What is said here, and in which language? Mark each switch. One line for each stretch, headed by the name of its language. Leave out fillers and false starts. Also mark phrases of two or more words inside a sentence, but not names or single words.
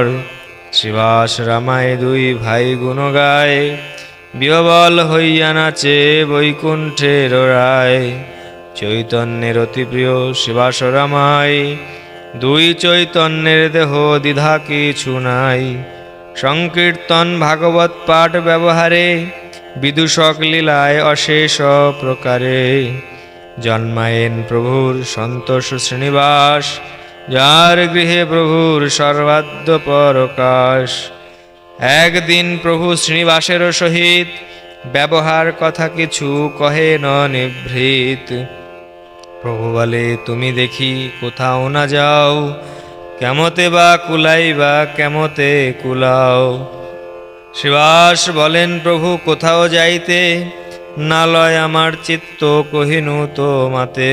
Bangla: শিবাস রামায় দুই ভাই গুণ গায়, বিহবল হইয়া নাচে বৈকুণ্ঠের রায়। চৈতন্যের অতি প্রিয় শিবাস রামায়, দুই চৈতন্যের দেহ দ্বিধা কিছু নাই। সংকীর্তন ভাগবত পাঠ ব্যবহারে, বিদূষক লীলায় অশেষ প্রকারে। জন্মায়েন প্রভুর সন্তোষ শ্রীনিবাস, যার গৃহে প্রভুর সর্বাদ্য প্রকাশ। একদিন প্রভু শ্রীনিবাসের সহিত ব্যবহার কথা কিছু কহে ন নিভৃত। প্রভু বলে তুমি দেখি কোথাও না যাও, কেমতে বা কুলাইবা কেমতে কুলাও। শ্রীবাস বলেন প্রভু কোথাও যাইতে, না লয় আমার চিত্ত কহিনু তো মাতে।